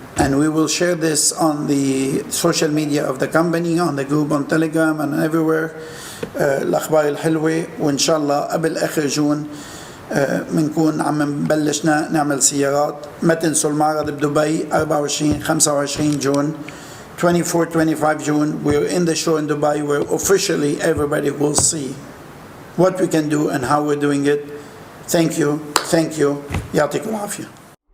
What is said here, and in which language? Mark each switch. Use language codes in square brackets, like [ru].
[en] And we will share this on the social media of the company, on the group on Telegram and everywhere. [ar] الأخبار الحلوة وإن شاء الله قبل آخر جون بنكون عم نبلشنا نعمل سيارات. ما تنسوا المعرض بدبي 24-25 جون 24-25 June. [en] We're in the show in Dubai where officially everybody will see what we can do and how we're doing it. Thank you. [ar] يعطيكم العافية.